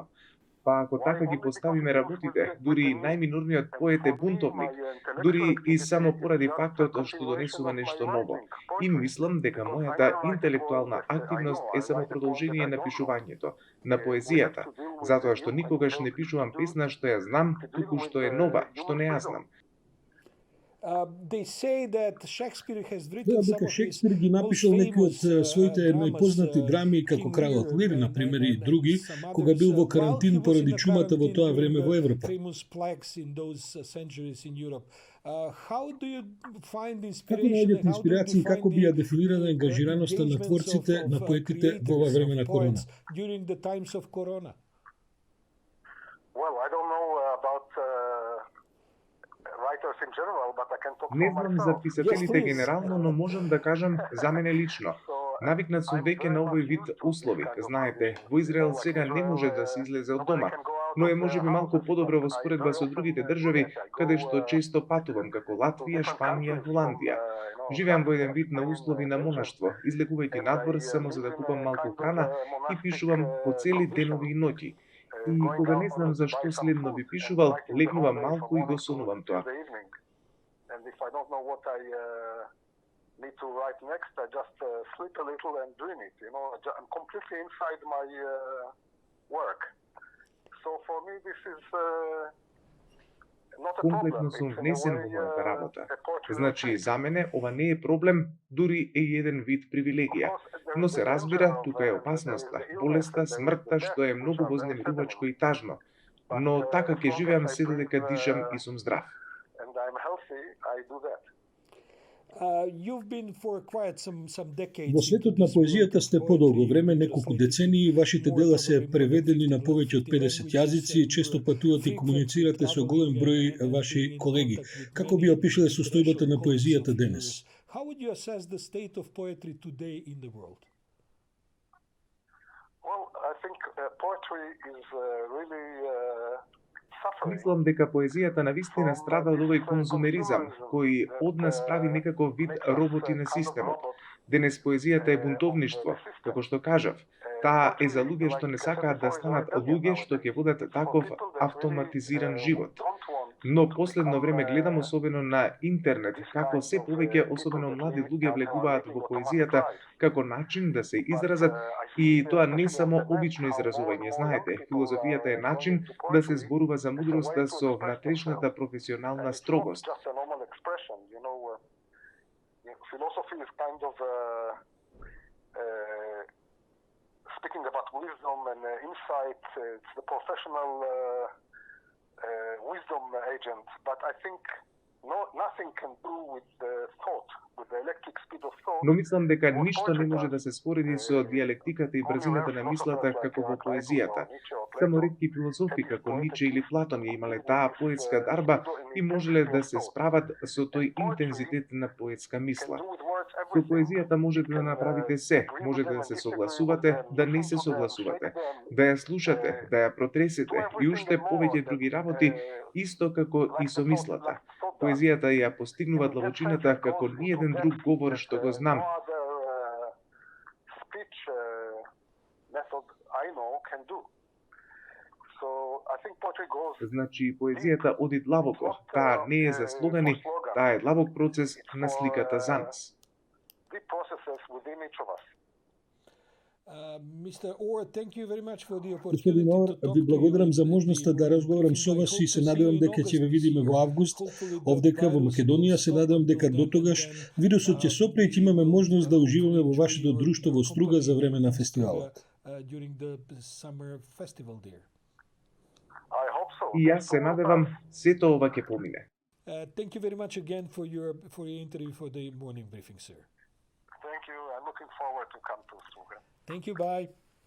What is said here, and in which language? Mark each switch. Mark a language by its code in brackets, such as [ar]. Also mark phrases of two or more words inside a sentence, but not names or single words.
[mk] Па ако така ги поставиме работите, дури и најминорниот поет е бунтовник, дури и само поради фактот што донесува нешто ново. И мислам дека мојата интелектуална активност е само продолжение на пишувањето, на поезијата, затоа што никогаш не пишувам песна што ја знам, туку што е нова, што не ја знам. [en] They say that Shakespeare has written [mk] Велат [en] some [mk] дека [en] of his [mk] Шекспир ги напишал [en] most [mk] некои од [en] famous, [mk] своите [en] dramas, [mk] најпознати драми како [en] King [mk] Кралот [en] Lear [mk] Лир, [en] and- [mk] например, и [en] and [mk] други, [en] some [mk] кога [en] others. [mk] бил во [en] While he [mk] карантин [en] was [mk] поради [en] in a [mk] чумата во [en] quarantine [mk] тоа време [en] during [mk] во [en] the [mk] Европа. [en] famous plagues in those centuries in Europe. How do you find [mk] Како [en] inspiration? [mk] наоѓате [en] and how do you [mk] инспирација и [en] define [mk] како би ја [en] the [mk] дефинирана ангажираноста на [en] engagements [mk] творците, [en] of, [mk] на поетите во ова [en] creators, [mk] време [en] of [mk] на корона? [en] poets during the times of Corona? Well, I don't know about writers in general, but I can talk [mk] Не [en] for [mk] знам [en] myself. [mk] за писателите [en] Yes, please. [mk] генерално, но можам да кажам за мене лично. Навикнат сум веќе на овој вид услови. Знаете, во Израел сега не може да се излезе од дома, но е можеби малку подобро во споредба со другите држави, каде што често патувам, како Латвија, Шпанија, Холандија. Живеам во еден вид на услови на монаштво, излегувајќи надвор само за да купам малку храна и пишувам по цели денови и ноќи. И кога не знам за што следно би пишувал, легнувам малку и го сонувам тоа. [en] And if I don't know what I need to write next, I just sleep a little and dream it. You know, I'm completely inside my work. So for me, this is not a problem. [mk] Комплетно сум [en] It's in a [mk] внесен [en] way, [mk] во мојата работа. [en] a poetry [mk] Значи, [en] retreat. [mk] за мене ова не е проблем, дури е еден вид привилегија. Но се разбира, тука е опасноста, болеста, смртта, што е многу вознемирувачко и тажно. Но така ќе живеам се додека дишам и сум здрав. [en] And I'm healthy, I do that. You've been for quite some decades [mk] Во [en] into [mk] светот на [en] this [mk] поезијата [en] world [mk] сте [en] of [mk] подолго [en] poetry, [mk] време, [en] you've [mk] неколку [en] translated [mk] децении, вашите [en] more [mk] дела [en] probably [mk] се [en] more [mk] преведени [en] than [mk] на повеќе од [en] 50 [mk] 50 [en] languages, [mk] јазици и често патувате и комуницирате со голем број ваши колеги. Како би опишале состојбата на поезијата денес? [en] How would you assess the state of poetry today in the world? Well, I think poetry is really suffering. [mk] Мислам дека поезијата навистина страда од овој конзумеризам, кој од нас прави некаков вид роботи на системот. Денес поезијата е бунтовништво, како што кажав. Таа е за луѓе што не сакаат да станат луѓе што ќе водат таков автоматизиран живот. Но последно време гледам особено на интернет како се повеќе особено млади луѓе влегуваат во поезијата како начин да се изразат и тоа не само обично изразување, знаете, филозофијата е начин да се зборува за мудроста со внатрешната професионална строгост. [en] Just a normal expression, you know. Philosophy is kind of speaking about wisdom and insight. It's the professional wisdom agent, but I think nothing can do with the thought, with the electric speed of thought. [mk] Но мислам дека ништо не може да се спореди со диалектиката и брзината на мислата како во поезијата. Само ретки филозофи како Ниче или Платон ја имале таа поетска дарба и можеле да се справат со тој интензитет на поетска мисла. Со поезијата можете да направите се, можете да се согласувате, да не се согласувате, да ја слушате, да ја протресете и уште повеќе други работи, исто како и со мислата. Поезијата ја постигнува длабочината како ниеден друг говор што го знам. [en] No other speech method I know can do. So I think poetry goes [mk] Значи, поезијата оди длабоко. Таа не е за слогани, таа е длабок процес на сликата за нас. [en] deep processes within each of us. Mr. Orr, thank you very much for the opportunity [mk] Господин [en] to [mk] Ор, [en] talk [mk] ви [en] to [mk] благодарам [en] you [mk] за [en] at [mk] можноста [en] the [mk] да разговарам [en] briefing. [mk] со [en] I [mk] вас [en] hope [mk] и [en] to [mk] се [en] see [mk] надевам [en] you in [mk] дека ќе ве [en] August [mk] видиме [en] this [mk] во [en] year. [mk] август [en] Hopefully the [mk] овдека во [en] virus [mk] Македонија. [en] will [mk] Се [en] stop [mk] надевам [en] until [mk] дека [en] then, [mk] до [en] and [mk] тогаш [en] then, [mk] вирусот ќе се опре и ќе имаме можност да уживаме во вашето друштво во Струга за време на фестивалот. [en] During the summer festival there. I hope so. [mk] И јас се надевам сето ова ќе помине. [en] Thank you very much again for your interview for the morning briefing, sir. Thank you. I'm looking forward to come to Struga. Thank you. Bye.